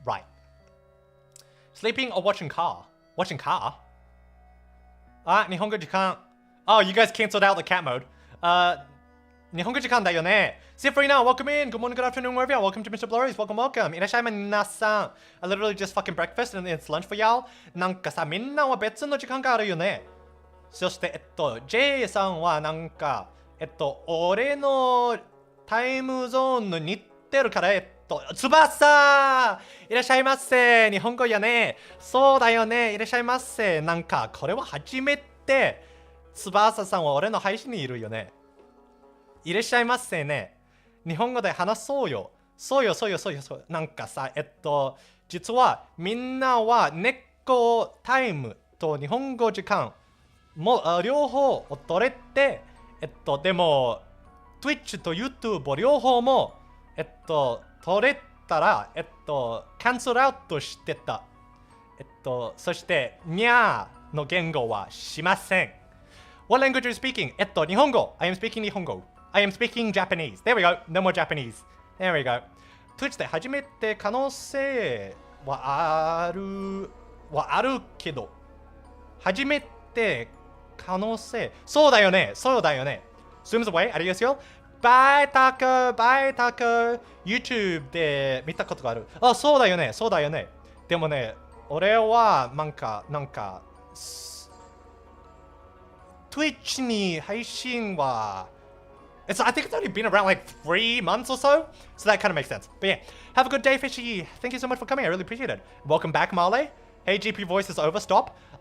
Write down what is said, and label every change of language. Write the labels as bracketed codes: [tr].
[en] Right. Sleeping or watching car? Watching car? [ja] Nihongo jikan. [en] Oh, you guys canceled out the cat mode. [ja] Nihongo jikan da yo ne. [en] Sifrina, welcome in. Good morning, good afternoon, wherever you are. Welcome to MrBlurry's. Welcome. [ja] Irashai minasan. [en] I literally just fucking breakfast and it's lunch for y'all. [ja] Nanka sa, minna wa betsu no jikan ga aru yo ne. そして、J さんはなんか、俺のタイムゾーンの似てるから、翼いらっしゃいませ。日本語やね。そうだよね。いらっしゃいませ。なんか、これは初めて、翼さんは俺の配信にいるよね。いらっしゃいませね。日本語で話そうよ。そうよ。なんかさ、実はみんなは猫タイムと日本語時間も両方を取れて、でも、Twitch と YouTube 両方も、取れたら、キャンセルアウトしてた。そして、にゃーの言語はしません。 [en] What language are you speaking? [ja] 日本語。 [en] I am speaking 日本語。 I am speaking Japanese. There we go. No more Japanese. There we go. [ja] Twitch で初めて可能性はあるけど、初めて可能性。そうだよね。 [en] Zooms away. [ja] ありますよ。バイタカ YouTube で見たことがある。あ、そうだよね。でもね、俺はなんかTwitch に配信は [en] I think it's only been around like 3 months or so that kind of makes sense. But yeah, have a good day, Fishy. Thank you so much for coming. I really appreciate it. Welcome back, Marley. Hey, GP voice is over. Stop.